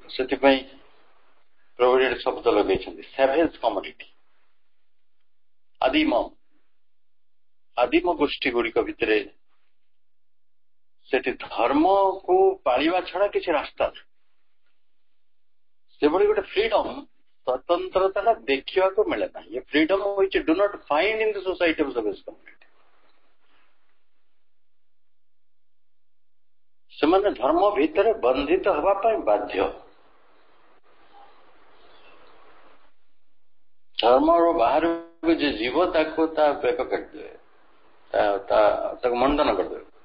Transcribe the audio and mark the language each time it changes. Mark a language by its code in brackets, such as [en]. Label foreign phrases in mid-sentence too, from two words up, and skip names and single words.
[or] ସେଥିପାଇଁ ପ୍ରଭୁ ଏଠି ଶବ୍ଦ ଲଗେଇଛନ୍ତି [en] savage community, [or] ଆଦିମ ଗୋଷ୍ଠୀ ଗୁଡିକ ଭିତରେ ସେଠି ଧର୍ମକୁ ପାଳିବା ଛଡା କିଛି ରାସ୍ତା ନାହିଁ। ସେଭଳି ଗୋଟେ ଫ୍ରିଡମ୍, ସ୍ୱତନ୍ତ୍ରତା ଦେଖିବାକୁ ମିଳେ ନାହିଁ। [en] ଏ ଫ୍ରିଡମ୍ which do not find in the society of savage community। [or] ସେମାନେ ଧର୍ମ ଭିତରେ ବନ୍ଧିତ ହେବା ପାଇଁ ବାଧ୍ୟ। ଧର୍ମର ବାହାରକୁ ଯେ ଯିବ ତାକୁ ତା ବେକ କାଟିଦେବେ, ତାକୁ ମଣ୍ଡନ କରିଦେବେ।